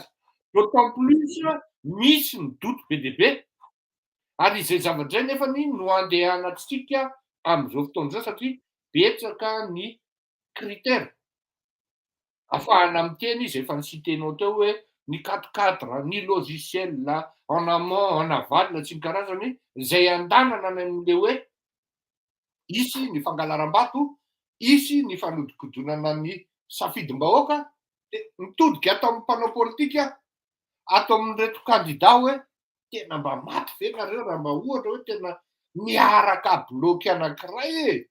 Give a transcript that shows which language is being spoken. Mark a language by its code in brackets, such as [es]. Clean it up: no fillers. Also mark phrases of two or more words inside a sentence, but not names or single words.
[fr] D'autant plus [mg] misy ny doute be dia be ary izay zavatra zay nefany no andehanantsika am'zao fotoana zao satria betsaka ny critère ahafahana miteny izy efa nisitenao teo hoe ny 4 ny logiciel [fr] en amont en aval [mg] sy ny karazany zay andanana any am'le hoe isy ny fangalaram-bato, isy ny fanodikodinana ny safidim-bahoaka de mitodika ato amin'ny mpanao politika, ato amin'reto candidat hoe tena mba maty ve nareo raha mba ohatra hoe tena miaraka bloky anankiray e.